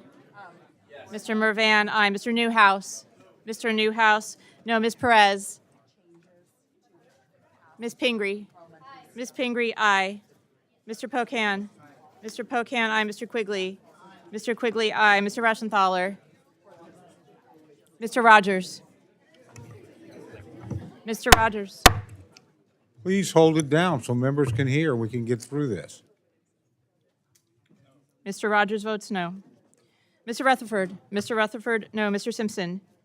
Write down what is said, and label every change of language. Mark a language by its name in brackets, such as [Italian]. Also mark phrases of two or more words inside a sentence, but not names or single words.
[English] Mr. Mrvan, aye. Mr. Newhouse. Mr. Newhouse, no. Miss Perez. Miss Pingree. Miss Pingree, aye. Mr. Pocan. Mr. Pocan, aye. Mr. Quigley. Mr. Quigley, aye. Mr. Rushenthaler. Mr. Rogers. Mr. Rogers. Please hold it down so members can hear. We can get through this. Mr. Rogers votes no. Mr. Rutherford. Mr. Rutherford, no. Mr. Simpson.